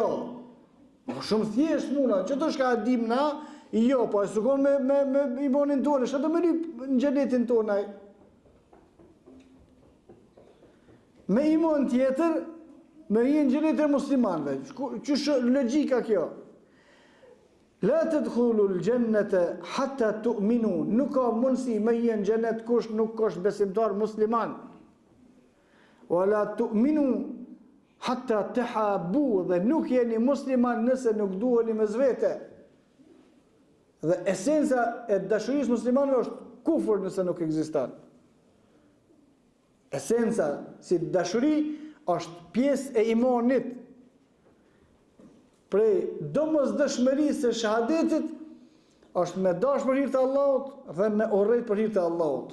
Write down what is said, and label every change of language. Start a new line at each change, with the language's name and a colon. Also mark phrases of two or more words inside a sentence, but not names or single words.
Albanian: Shumë thjesht muna, që të shka dim na, jo, po e sukon me imonin tonë, shë të më rip në xhenetin tonaj. Me imon tjetër, me hi në xhenetin muslimanve, që shë logjika kjo.
Arabic: لا تدخلون الجنة حتى تؤمنوا,
Albanian: nuk ka mundësi me hi në xhenet kush nuk është besimtar musliman.
Arabic: ولا تؤمنوا حتى تحابوا,
Albanian: dhe nuk jeni musliman nëse nuk duheni mes vete. Dhe esenca e dashurisë muslimanëve është kufër nëse nuk ekziston. Esenca si dashuri është pjesë e imanit. Prej domosdoshmërisë së shahadetit është me dash për hir të Allahut dhe me urrejt për hir të Allahut.